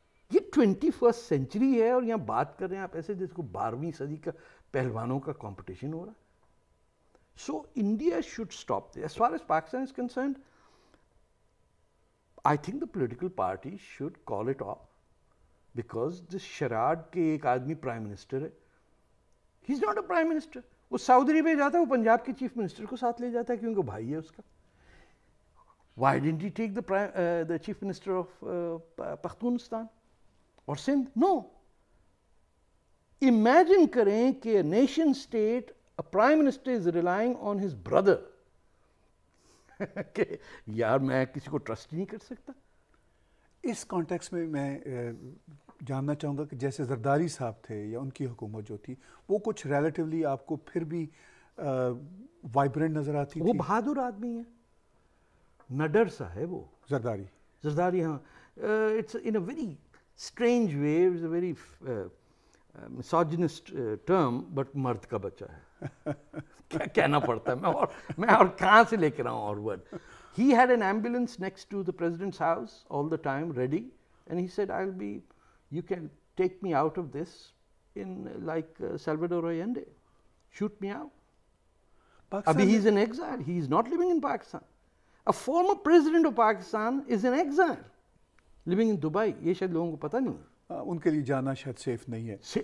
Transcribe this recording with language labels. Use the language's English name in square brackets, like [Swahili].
[Urdu] یہ 21st century ہے اور یہاں بات کر رہے ہیں آپ ایسے جس کو 12ویں صدی کا پہلوانوں کا کمپٹیشن ہو رہا. [English] So India should stop this. As far as Pakistan is concerned, I think the political party should call it off because this charade [Urdu] کہ ایک آدمی پرائم منسٹر ہے. [English] He's not a prime minister. [Urdu] وہ سعودی عربیہ جاتا ہے, وہ پنجاب کے چیف منسٹر کو ساتھ لے جاتا ہے کیونکہ بھائی ہے اس کا. [English] Why didn't he take the chief minister of Pakhtunistan or Sindh? No. Imagine [Urdu] کریں کہ [English] a nation state, a prime minister is relying on his brother. [Urdu] کہ یار میں کسی کو ٹرسٹ نہیں کر سکتا. اس کانٹیکس میں میں جاننا چاہوں گا کہ جیسے زرداری صاحب تھے یا ان کی حکومت جو تھی وہ کچھ ریلیٹیولی آپ کو پھر بھی وائبرنٹ نظر آتی تھی. وہ بہادر آدمی ہے, نڈر سا ہے وہ زرداری. [English] ہاں, it's in a very strange way, it's a very misogynist term, but [Urdu] مرد کا بچہ ہے. کیا کہنا پڑتا ہے, میں اور کہاں سے لے کے رہا ہوں اور word. [English] He had an ambulance next to the president's house all the time ready, and he said, you can take me out of this in like Salvador Allende. Shoot me out. Abhi he is in exile. He is not living in Pakistan. A former president of Pakistan is in exile, living in Dubai. [Urdu] یہ شاید لوگوں کو پتہ نہیں ہے. ان کے لیے جانا شاید سیف نہیں ہے.